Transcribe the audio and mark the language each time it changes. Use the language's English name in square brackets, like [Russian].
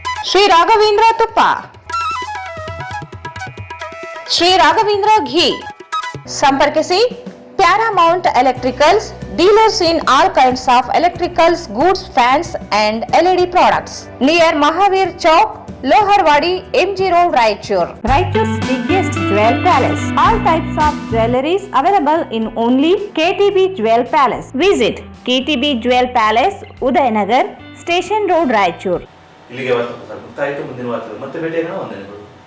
[Kannada] ಶ್ರೀ ರಾಘವೇಂದ್ರ ತುಪ್ಪ, ಶ್ರೀ ರಾಘವೇಂದ್ರ ಘೀ. ಸಂಪರ್ಕಿಸಿ [English] Paramount Electricals, dealers in all kinds of electricals, goods, fans and LED products. Near Mahavir Chowk, Loharwadi, MG Road, Raichur. Raichur's biggest jewel palace. All types of jewelries available in only KTB Jewel Palace. Visit KTB Jewel Palace, Udayanagar, Station Road, Raichur. [Kannada] ಇಲ್ಲಿಗೆ ವಾರ್ತಾ ಪ್ರಸಾರ ಮುಕ್ತಾಯಿತು. ಮುಂದಿನ ವಾರ್ತೆ ಮತ್ತೆ ಭೇಟಿಯಾಗೋಣ. ವಂದನೆಗಳು.